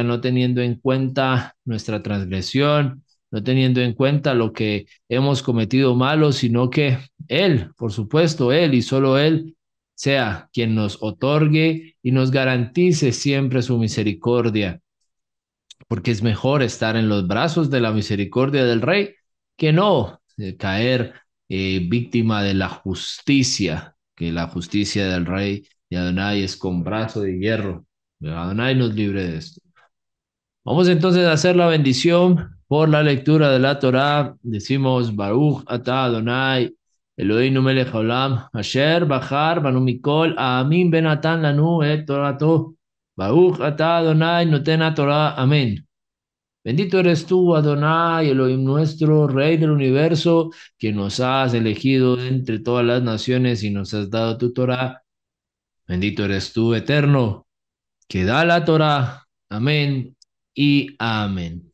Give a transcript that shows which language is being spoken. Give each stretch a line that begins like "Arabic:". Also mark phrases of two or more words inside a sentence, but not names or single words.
Spanish: no teniendo en cuenta nuestra transgresión, no teniendo en cuenta lo que hemos cometido malo, sino que Él, por supuesto, Él y solo Él, sea quien nos otorgue y nos garantice siempre su misericordia, porque es mejor estar en los brazos de la misericordia del Rey que no caer víctima de la justicia, que la justicia del Rey de Adonai es con brazo de hierro. Adonai nos libre de esto. Vamos entonces a hacer la bendición por la lectura de la Torá.
Hebrew: Decimos ברוך אתה אדוני אלוהינו מלך העולם אשר בחר בנו מכל העמים ונתן לנו את תורתו. ברוך אתה אדוני נותן תורה.
Spanish: Amén. Bendito eres tú, Adonai, Elohim nuestro, Rey del universo, que nos has elegido entre todas las naciones y nos has dado tu Torah. Bendito eres tú, eterno, que da la Torah. Amén y amén.